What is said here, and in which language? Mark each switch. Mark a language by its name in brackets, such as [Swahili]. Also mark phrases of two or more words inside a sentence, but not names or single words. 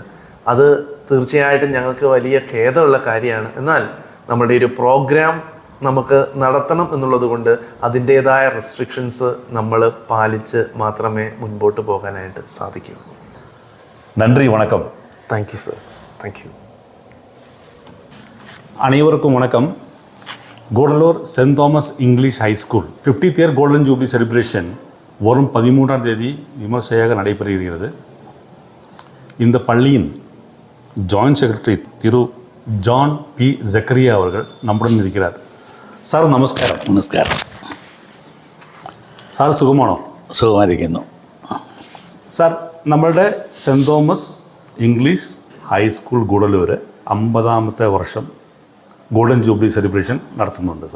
[Malayalam] അത് തീർച്ചയായിട്ടും ഞങ്ങൾക്ക് വലിയ ഖേദമുള്ള കാര്യമാണ്. എന്നാൽ നമ്മുടെ ഒരു പ്രോഗ്രാം നമുക്ക് നടത്തണം എന്നുള്ളത് കൊണ്ട് അതിൻ്റേതായ റെസ്ട്രിക്ഷൻസ് നമ്മൾ പാലിച്ച് മാത്രമേ മുൻപോട്ട് പോകാനായിട്ട് സാധിക്കൂ. നന്ദി, വണക്കം. [English] Thank you sir. Thank you. [Tamil] அனைவருக்கும் வணக்கம். கூடலூர் சென்ட் தாமஸ் இங்கிலீஷ் ஹைஸ்கூல் [English] 50th year golden jubilee celebration [Tamil] வரும் 13ஆம் தேதி விமர்சையாக நடைபெறுகிறது. இந்த பள்ளியின் [English] joint secretary [Tamil] திரு ஜான் பி ஜக்கரியா அவர்கள் நம்முடன் இருக்கிறார். [Malayalam] സാർ നമസ്കാരം. നമസ്കാരം സാർ, സുഖമാണോ? സുഖമായിരിക്കുന്നു സാർ. നമ്മളുടെ സെൻറ് തോമസ് ഇംഗ്ലീഷ് ഹൈസ്കൂൾ ഗൂഡല്ലൂർ 50ാമത്തെ വർഷം [English] golden jubilee celebration [Malayalam] നടത്തുന്നുണ്ട് സാർ.